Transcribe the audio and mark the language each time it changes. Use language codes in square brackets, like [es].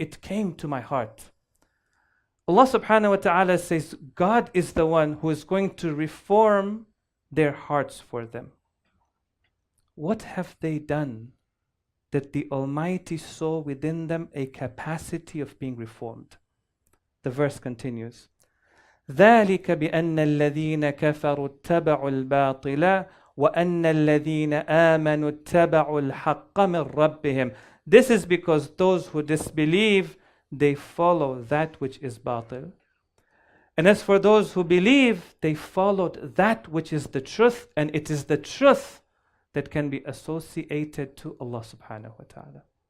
[en] It came to my heart. Allah subhanahu wa ta'ala says, God is the one who is going to reform their hearts for them. What have they done that the Almighty saw within them a capacity of being reformed? The verse continues. [ar] ذلك بأن الذين كفروا اتبعوا الباطل وأن الذين آمنوا اتبعوا الحق من ربهم. [en] This is because those who disbelieve, they follow that which is batil. And as for those who believe, they followed that which is the truth, and it is the truth that can be associated to Allah subhanahu wa ta'ala.